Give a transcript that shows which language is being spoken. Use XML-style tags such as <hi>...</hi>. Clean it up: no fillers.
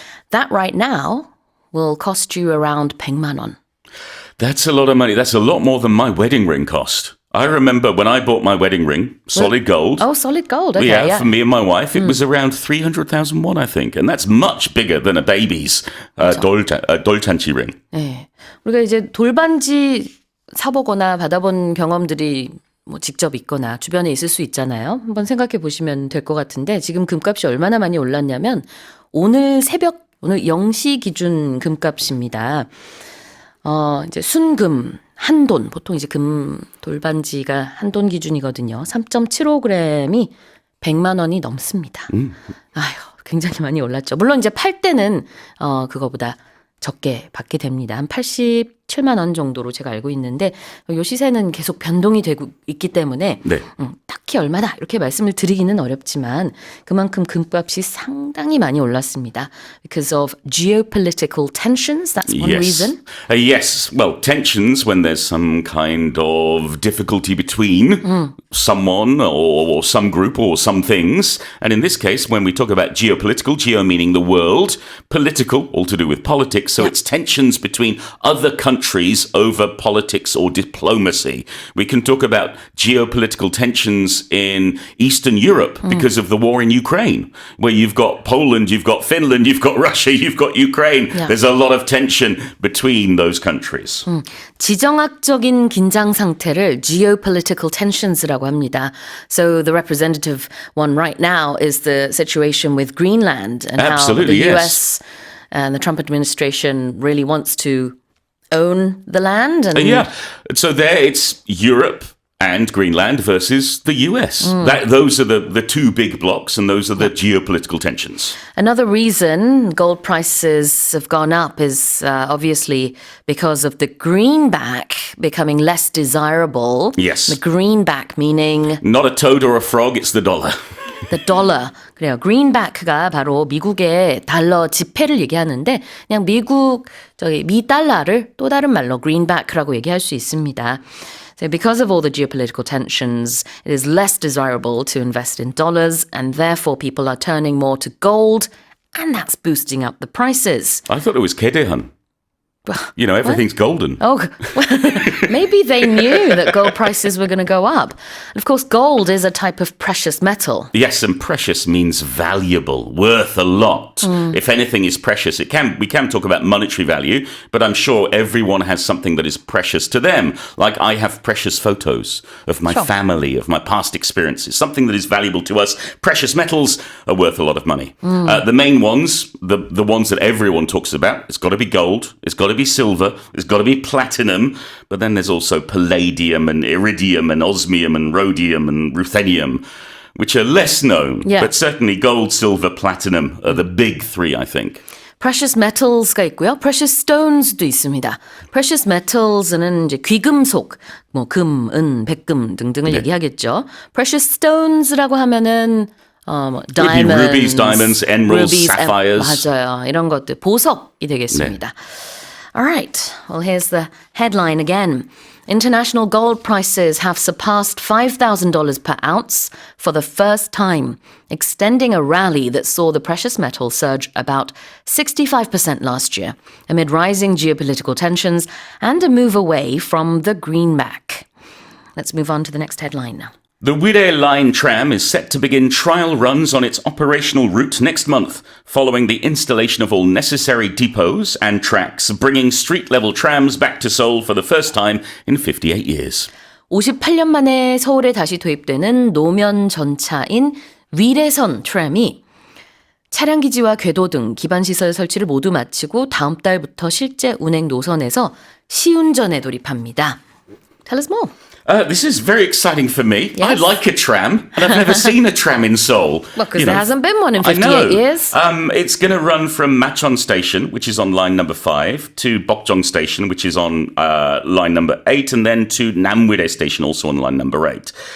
<en>That right now will cost you around 100만 원. That's a lot of money. That's a lot more than my wedding ring cost. I remember when I bought my wedding ring, solid gold. Oh, solid gold. Okay, Yeah, for me and my wife, it was around 300,000 won, I think. And that's much bigger than a baby's doltanchi ring.</en> <ko>네. 우리가 이제 돌반지 사보거나 받아본 경험들이 뭐 직접 있거나 주변에 있을 수 있잖아요. 한번 생각해 보시면 될 것 같은데 지금 금값이 얼마나 많이 올랐냐면 오늘 0시 기준 금값입니다. 이제 순금 한돈, 보통 이제 금 돌반지가 한돈 기준이거든요. 3.75g이 100만 원이 넘습니다. 아휴, 굉장히 많이 올랐죠. 물론 이제 팔 때는 그거보다 적게 받게 됩니다. 한 87만 원 정도로 제가 알고 있는데 요 시세는 계속 변동이 되고 있기 때문에 네. 딱히 얼마다 이렇게 말씀을 드리기는 어렵지만 그만큼 금값이 상당히 많이 올랐습니다.</ko> <en>Because of geopolitical tensions, that's one reason. Yes. Well, tensions when there's some kind of difficulty between someone or some group or some things. And in this case, when we talk about geopolitical, geo meaning the world, political, all to do with politics. So it's tensions between other countries countries over politics or diplomacy. We can talk about geopolitical tensions in Eastern Europe because of the war in Ukraine, where you've got Poland, you've got Finland, you've got Russia, you've got Ukraine. Yeah. There's a lot of tension between those countries.</en> <ko>지정학적인 긴장 상태를 geopolitical tensions라고 합니다.</ko> <en>So the representative one right now is the situation with Greenland and Absolutely, how the yes. US and the Trump administration really wants to own the land. And Yeah. So there it's Europe and Greenland versus the US. Those are the two big blocks, and those are the geopolitical tensions. Another reason gold prices have gone up is obviously because of the greenback becoming less desirable. Yes. The greenback meaning Not a toad or a frog, it's the dollar. the dollar.</en> <ko>그래요. greenback가 바로 미국의 달러 지폐를 얘기하는데 그냥 미국 미 달러를 또 다른 말로 greenback라고 얘기할 수 있습니다.</ko> <en>So because of all the geopolitical tensions, it is less desirable to invest in dollars, and therefore people are turning more to gold, and that's boosting up the prices. I thought it was Kedehan. You know, everything's golden. Oh, maybe they knew that gold prices were going to go up. And of course, gold is a type of precious metal. Yes, and precious means valuable, worth a lot. If anything is precious, we can talk about monetary value, but I'm sure everyone has something that is precious to them. Like I have precious photos of my family, of my past experiences, something that is valuable to us. Precious metals are worth a lot of money. The main ones, the ones that everyone talks about, it's got to be gold, it's got to be silver, it's got to be platinum, but then there's also palladium and iridium and osmium and rhodium and ruthenium, which are less known. Yeah. But certainly gold, silver, platinum are the big three, I think.</en> <ko>Precious metals가 있고요. Precious stones도 있습니다. Precious metals는 이제 귀금속, 뭐 금, 은, 백금 등등을 얘기하겠죠. Precious stones라고 하면은 뭐</ko> <en>Would be diamonds, rubies, diamonds, emeralds, sapphires.</en> <ko>맞아요. 이런 것들 보석이 되겠습니다.</ko> <en>All right. Well, here's the headline again. International gold prices have surpassed $5,000 per ounce for the first time, extending a rally that saw the precious metal surge about 65% last year, amid rising geopolitical tensions and a move away from the greenback. Let's move on to the next headline now. The Wirral Line tram is set to begin trial runs on its operational route next month, following the installation of all necessary depots and tracks, bringing street-level trams back to Seoul for the first time in 58 years.</en> <ko>58년 만에 서울에 다시 도입되는 노면 전차인 위례선 트램이 차량 기지와 궤도 등 기반 시설 설치를 모두 마치고 다음 달부터 실제 운행 노선에서 시운전에 돌입합니다.</ko> <en>Tell us more. This is very exciting for me. Yes. I like a tram, and I've never seen a tram in Seoul. Well, because there hasn't been one in I 58 know. years. It's going to run from Machon Station, which is on line number 5, to Bokjong Station, which is on line number 8, and then to Namwire Station, also on line number 8.</en>